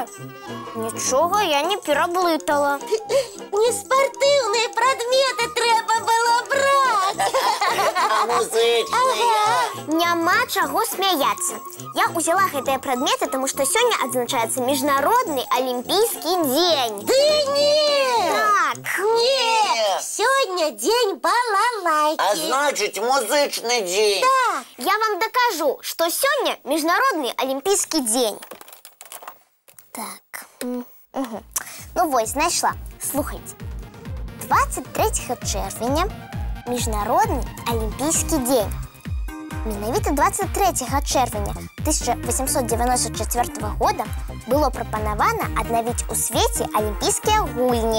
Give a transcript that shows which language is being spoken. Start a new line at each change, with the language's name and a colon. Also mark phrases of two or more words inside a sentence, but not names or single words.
Belarusian: Нічога я не пераблытала. Не спартыўныя прадметы трэба было браць. А музычныя? Няма чаго смяяцца. Я ўзяла гэтыя прадметы, таму што сёння адзначаецца міжнародны алімпійскі дзень. Ды не! Так.
Russian: Нет! Сегодня день балалайки. А значит, музычный день. Да. Я вам докажу, что сегодня
Belarusian: міжнародны алімпійскі дзень. Так. Ну вось, знайшла. Слухайте. 23 чэрвеня міжнародны алімпійскі дзень. Менавіта 23 чэрвеня 1894 года было прапанавана аднавіць у свеце алімпійскія гульні.